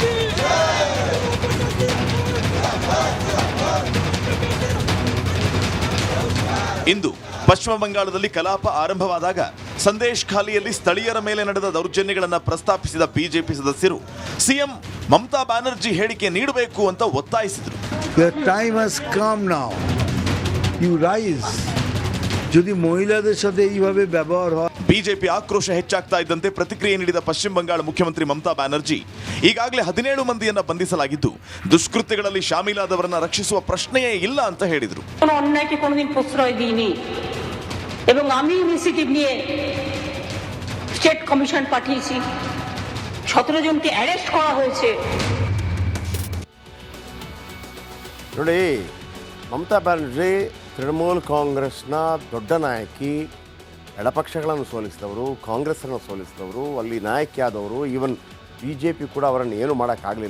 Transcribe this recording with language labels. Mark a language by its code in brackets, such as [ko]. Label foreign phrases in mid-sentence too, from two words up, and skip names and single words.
[kn] ಇಂದು ಪಶ್ಚಿಮ ಬಂಗಾಳದಲ್ಲಿ ಕಲಾಪ ಆರಂಭವಾದಾಗ ಸಂದೇಶ್ ಖಾಲಿಯಲ್ಲಿ ಸ್ಥಳೀಯರ ಮೇಲೆ ನಡೆದ ದೌರ್ಜನ್ಯಗಳನ್ನು ಪ್ರಸ್ತಾಪಿಸಿದ ಬಿಜೆಪಿ ಸದಸ್ಯರು ಸಿಎಂ ಮಮತಾ ಬ್ಯಾನರ್ಜಿ ಹೇಳಿಕೆ ನೀಡಬೇಕು ಅಂತ ಒತ್ತಾಯಿಸಿದರು. [bn] যদি মহিলাদের সাথে এইভাবে ব্যবহার হয়। [kn] ಬಿಜೆಪಿ ಆಕ್ರೋಶ ಹೆಚ್ಚಾಗ್ತಾ ಇದ್ದಂತೆ ಪ್ರತಿಕ್ರಿಯೆ ನೀಡಿದ ಪಶ್ಚಿಮ ಬಂಗಾಳ ಮುಖ್ಯಮಂತ್ರಿ ಮಮತಾ ಬ್ಯಾನರ್ಜಿ ಈಗಾಗಲೇ 17 ಮಂದಿಯನ್ನ ಬಂಧಿಸಲಾಗಿದ್ದು ದುಷ್ಕೃತ್ಯಗಳಲ್ಲಿ ಶಾಮೀಲಾದವರನ್ನ ರಕ್ಷಿಸುವ ಪ್ರಶ್ನೆಯೇ ಇಲ್ಲ ಅಂತ ಹೇಳಿದರು. [bn] অন্যায়কে কোনোদিন প্রশ্রয় দিইনি এবং আমি ইনিশিয়েটিভ নিয়ে [en] state commission [bn] পাঠিয়েছি। 17 জনকে অ্যারেস্ট করা হয়েছে। [kn] ನೋಡಿ, ಮಮತಾ ಬ್ಯಾನರ್ಜಿ ತೃಣಮೂಲ ಕಾಂಗ್ರೆಸ್ನ ದೊಡ್ಡ ನಾಯಕಿ, ಎಡಪಕ್ಷಗಳನ್ನು ಸೋಲಿಸಿದವರು, ಕಾಂಗ್ರೆಸ್ಸನ್ನು ಸೋಲಿಸಿದವರು, ಅಲ್ಲಿ ನಾಯಕಿಯಾದವರು. ಈವನ್ BJP ಕೂಡ ಅವರನ್ನು ಏನು ಮಾಡೋಕ್ಕಾಗಲಿಲ್ಲ.